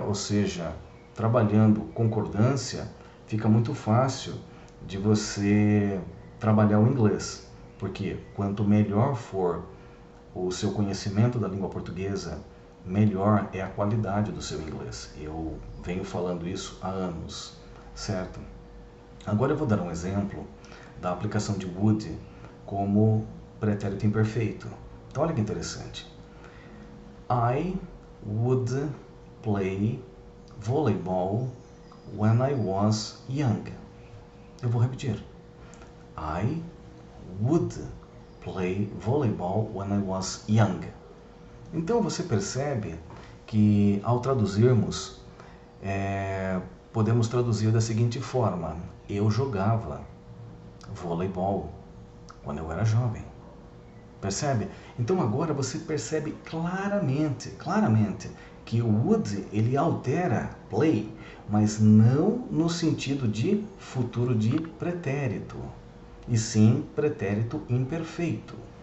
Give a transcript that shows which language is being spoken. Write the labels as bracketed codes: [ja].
[pt] Ou seja, trabalhando concordância, fica muito fácil de você trabalhar o inglês, porque quanto melhor for o seu conhecimento da língua portuguesa, melhor é a qualidade do seu inglês. Eu venho falando isso há anos, certo? Agora eu vou dar um exemplo da aplicação de would como pretérito imperfeito. Então olha que interessante. [en] I would play volleyball when I was young. [pt] Eu vou repetir. [en] I would play volleyball when I was young. [pt] Então você percebe que ao traduzirmos, podemos traduzir da seguinte forma. Eu jogava voleibol quando eu era jovem. Percebe? Então agora você percebe claramente que o would ele altera play, mas não no sentido de futuro de pretérito, e sim pretérito imperfeito.